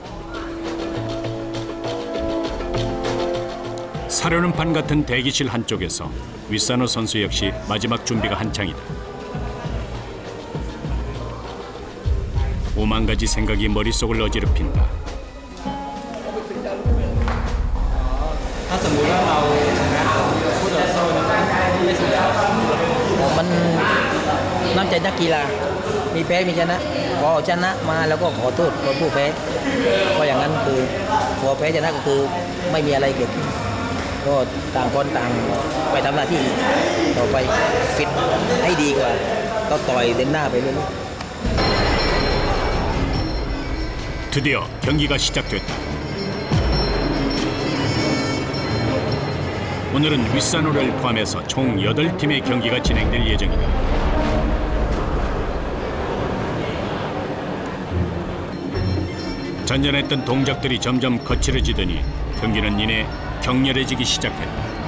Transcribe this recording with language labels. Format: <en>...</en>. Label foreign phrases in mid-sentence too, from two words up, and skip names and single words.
<ko>사려는 같은 대기실 한쪽에서 윗산호 선수 역시 마지막 준비가 한창이다. 오만 가지 생각이 머릿속을 어지럽힌다.</ko> <th>ถ้าสมมุติว่าเราชนะคู่ต่อสู้นั้นไม่สุด น้ำใจนักกีฬา มีแพ้มีชนะพอชนะมาแล้วก็ขอโทษคนผู้แพ้ก็อย่างนั้นคือพอแพ้ชนะก็คือไม่มีอะไรเกิดขึ้นก็ต่างคนต่างไปทำหน้าที่ต่อไปฟิตให้ดีกว่าต้องต่อยเดินหน้าไปเรื่อยๆ</th> <ko>드디어 경기가 시작됐다. 오늘은 윗산호를 포함해서 총 8팀의 경기가 진행될 예정이다. 전전했던 동작들이 점점 거칠어지더니 경기는 이내 격렬해지기 시작했다.</ko>